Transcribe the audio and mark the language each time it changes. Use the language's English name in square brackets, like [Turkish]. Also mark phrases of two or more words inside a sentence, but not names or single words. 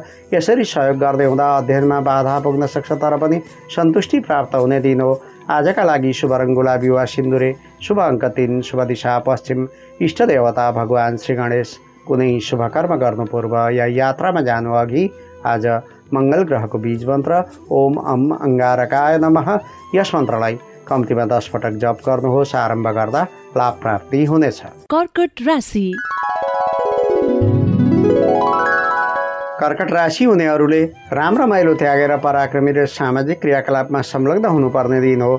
[Nepali] यसरी सहयोग गर्दै हुँदा अध्ययनमा बाधा पुग्न सक्छ, तर पनि सन्तुष्टि प्राप्त हुने दिन हो। आजका लागि शुभ रङ गुलाबी वा सिन्दुरे, शुभ अङ्क 3, शुभ दिशा पश्चिम, इष्ट देवता भगवान श्री गणेश। कुनै शुभ कर्म गर्नु पूर्व या यात्रामा जानु अघि आज मङ्गल ग्रहको बीज मन्त्र [Sanskrit] ओम अम अङ्गारकाय नमः [Nepali] यस मन्त्रलाई कम्तीमा 10 पटक जप गर्नुहोस्। आरम्भ गर्दा लाभ प्राप्ति हुनेछ। कर्कट राशि। कर्कट राशि हुनेहरूले राम्रो माइलो त्यागेर पराक्रमी र सामाजिक क्रियाकलापमा संलग्न हुनुपर्ने दिन हो।